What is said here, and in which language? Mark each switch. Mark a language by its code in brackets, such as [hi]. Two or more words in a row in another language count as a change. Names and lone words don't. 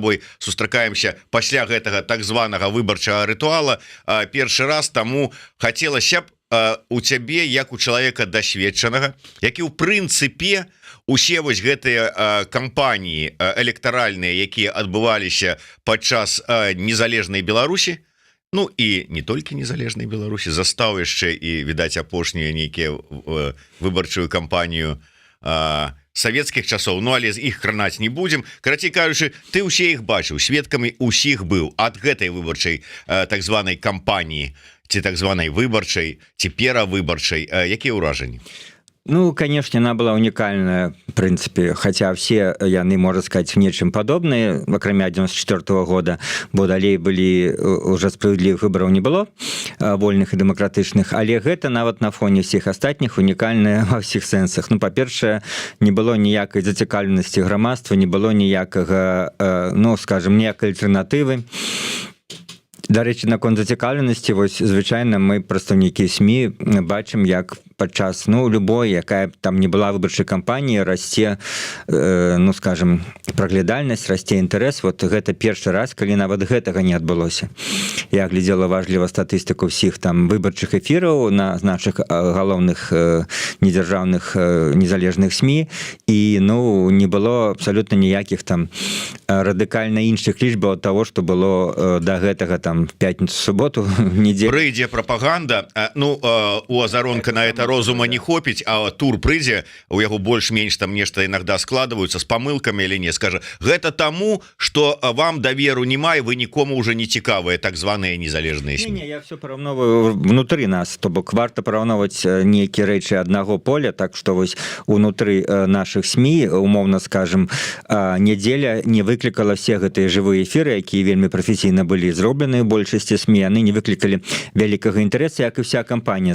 [be] табой сустракаемся пасля гэтага так званага выбарчага рытуала першы раз, таму хацелася б у цябе, як у чалавека дасведчанага, які ў прынцыпе усе вось гэтыя кампаніі электаральныя, якія адбываліся падчас незалежнай Беларусі, ну і не толькі незалежнай Беларусі, застаў яшчэ і, відаць, апошнюю нейкія выбарчую кампанію савецкіх часоў, ну але з іх кранаць не будзем. Карацей кажучы, ты ўсе іх бачыў, сведкамі ўсіх быў ад гэтай выбарчай так званай кампаніі, ці так званай выбарчай, ці перавыбарчай. Якія ўражанні? Ну, [ru] конечно, она была уникальная, в принципе, хотя все яны, можно сказать, в нечым подобные, [be] акрамя 94 года, бо далей [ru] были уже справедливых выборов не было, вольных и демократичных, [be] але гэта нават на фоне всех астатніх [ru] уникальная во всех [be] сенсах. Ну, по-першае, не было ніякай зацікаўленасці грамадства, не было ніякага, ну, скажем, ніякай альтэрнатывы. Дарэчы, наконт зацікаўленасці, вось звычайна мы, прадстаўнікі СМІ, бачым, як падчас, ну, любой, якая там не была выбарчай кампаніі, расце, ну, скажем, праглядальнасць, расце інтарэс. Вот гэта першы раз, калі нават гэтага не адбылося. Я глядзела важліва статыстыку ўсіх там выбарчых эфіраў на нашых галоўных недзяржаўных незалежных СМІ, і, ну, не было абсалютна ніякіх там радыкальна іншых лічбаў ад таго, што было да гэтага там [ru] в пятницу, суботу, неделю. [be] Прыйдзе прапаганда, ну, у Азаронка [ru] на это [be] розума не хопіць, а тур прыйдзе, у яго больш-менш там нешта [ru] иногда складываются с помылками или не, [be] скажа, гэта таму, что вам даверу няма, [ru] и вы никому уже [be] не цікавыя так званыя незалежныя СМІ. Не, я все параўноваю внутры нас, то бок варта параўноўваць нейкія рэчы аднаго поля, [ru] так что [be] вось унутры наших СМІ, умоўна скажем, нядзеля не выклікала все гэтыя жывыя эфиры, якія вельмі прафесійна былі зроблены ў большасці СМІ, яны не выклікалі вялікага інтарэсу, як і вся кампанія.